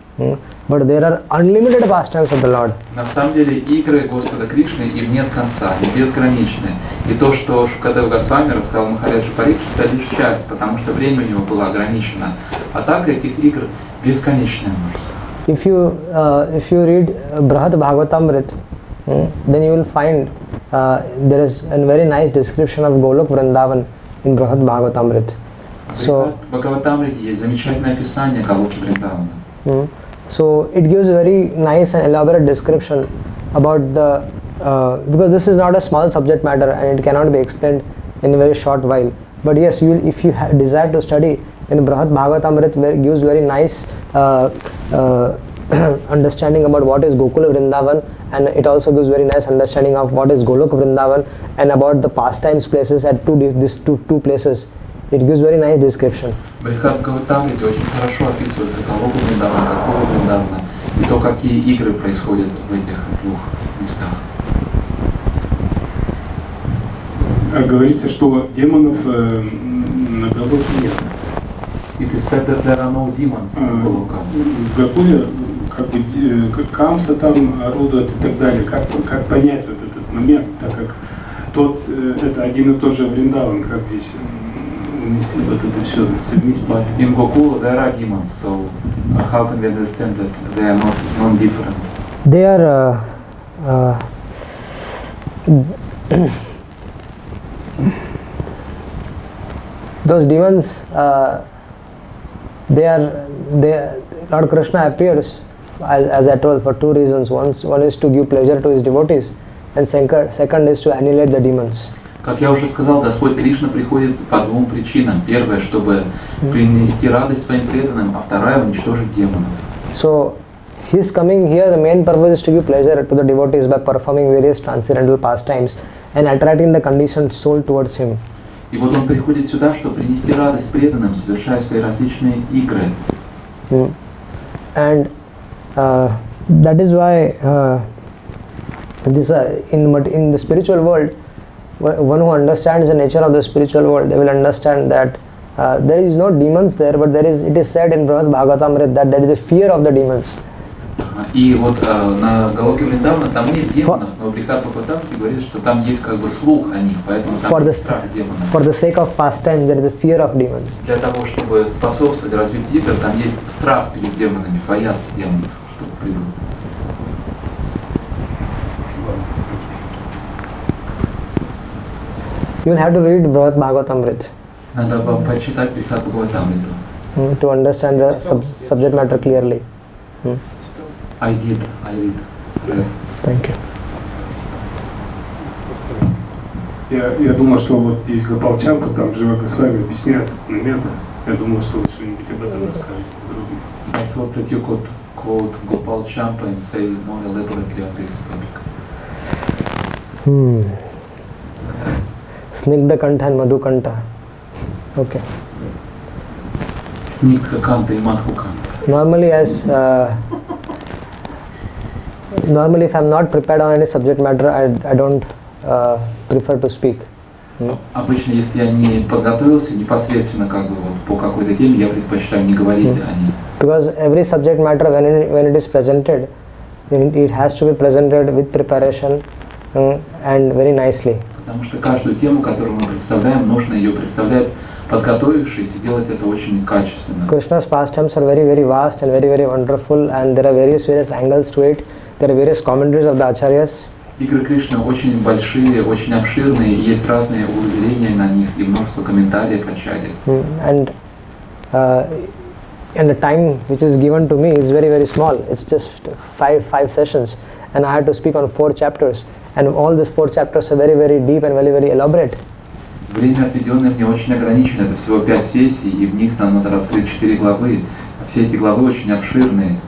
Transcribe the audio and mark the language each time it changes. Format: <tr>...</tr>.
<en>But there are unlimited pastimes of the Lord.</en> <ru>На самом деле игры Господа Кришны им нет конца, они безграничны. И то, что Шукадева Госвами рассказал Махараджу Парикшиту, это лишь часть, потому что время у него было ограничено. А так этих игр бесконечное множество.</ru> <en>If you read Brahad Bhagavatamrit, then you will find there is a very nice description of Golok Vrindavan in Brahad Bhagavatamrit.</en> <ru>So, в Бхагаватамрите есть замечательное описание Голоки Вриндавана.</ru> <en>So it gives a very nice and elaborate description about because this is not a small subject matter and it cannot be explained in a very short while. But yes, if you desire to study, in Brahad Bhagavatamrit gives very nice understanding about what is Gokula Vrindavan and it also gives very nice understanding of what is Golok Vrindavan and about the pastimes places at these two places. It gives very nice description.</en> <ru>В Бхагаватамрите очень хорошо описывается Голока Вриндавана, Голока Вриндавана и то, какие игры происходят в этих двух местах. Говорится, что демонов на Голоке нет.</ru> <en>It is said that there are no demons in Goloka.</en> <ru>В Гакуле как Камса там орудует и так далее. Как понять вот этот момент, так как это один и тот же Вриндаван, как здесь внесли вот это все совместить.</ru> <en>But in Gokula there are demons, so how can we understand that they are not non-different? They are those demons. Lord Krishna appears, as I told, for two reasons. One is to give pleasure to his devotees, and second is to annihilate the demons.</en> <ru>Как я уже сказал, Господь Кришна приходит по двум причинам. Первое, чтобы принести радость своим преданным, а вторая — уничтожить демонов.</ru> <en>So, his coming here, the main purpose is to give pleasure to the devotees by performing various transcendental pastimes and attracting the conditioned soul towards him.</en> <ru>И вот он приходит сюда, чтобы принести радость преданным, совершая свои различные игры.</ru> <en>And that is why in the spiritual world, one who understands the nature of the spiritual world, they will understand that there is no demons there, but it is said in Srimad Bhagavatam that there is a fear of the demons.</en> <ru>И вот на Голоке Вриндавана там нет демонов, но Брихат Бхагаватам говорит, что там есть как бы слух о них, поэтому там есть страх демонов.</ru> <en>For the sake of pastime, there is a fear of demons.</en> <ru>Для того, чтобы способствовать развитию игр, там есть страх перед демонами, боятся демонов, что придут.</ru> <en>You will have to read Srimad Bhagavatam</en> <ru>Надо вам почитать Брихат Бхагаватам</ru> <en>to understand the subject matter clearly. I read. Thank you.</en> <ru>Я думал, что вот здесь Гопалчанка, там Жива Госвами объясняет момент. Я думал, что вы что-нибудь об этом расскажете подробнее.</ru> <en>I thought that you could quote Gopal Champa and say more elaborately on this topic. Snigdha Kantha and Madhu Kantha. Okay. Snigdha Kanta and Madhu Kanta. Normally, if I am not prepared on any subject matter, I don't prefer to speak.</en> <ru>Обычно, если я не подготовился непосредственно как бы вот по какой-то теме, я предпочитаю не говорить о ней.</ru> <en>Because every subject matter, when it is presented, it has to be presented with preparation and very nicely.</en> <ru>Потому что каждую тему, которую мы представляем, нужно ее представлять подготовившись, и делать это очень качественно.</ru> <en>Krishna's pastimes are very, very vast and very, very wonderful, and there are various angles to it. There are various commentaries of the acharyas.</en> <ru>Игры Кришны очень большие, очень обширные, и есть разные углы зрения на них и множество комментариев ачарьи.</ru> <en>And the time which is given to me is very, very small. It's just five sessions, and I had to speak on 4 chapters, and all these 4 chapters are very, very deep and very, very elaborate.</en> <ru>Время, отведенное мне, очень ограничено. Это всего 5 сессий, и в них нам надо раскрыть 4 главы. Все эти главы очень обширные.</ru>